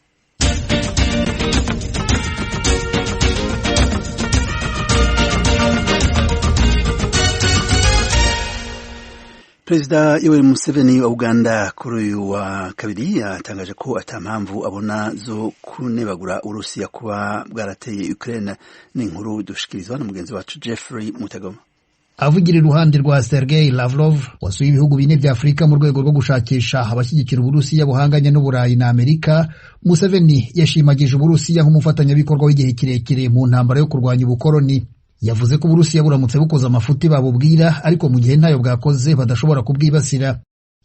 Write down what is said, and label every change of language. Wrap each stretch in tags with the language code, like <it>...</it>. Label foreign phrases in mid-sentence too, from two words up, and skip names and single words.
<rw>Perezida Yoweri Museveni wa Uganda kuri uyu wa kabiri yatangaje ko atampamvu abona zo kunebagura Urusiya kuba bwarateye Ukraine.</rw> <rn>Ni inkuru dushikirizwa na mugenzi wacu Jeffrey Mutagoma.</rn> <rw>Avugira iruhande rwa Sergei Lavrov wasuye ibihugu bine bya Afrika mu rwego rwo gushakisha abashyigikira Uburusiya buhanganye n'Uburayi na Amerika, Museveni yashimagije Uburusiya nk'umufatanyabikorwa w'igihe kirekire mu ntambara yo kurwanya ubukoloni. Yavuze ko Uburusiya buramutse bukoze amafuti babubwira, ariko mu gihe ntayo bwakoze badashobora kubwibasira.</rw>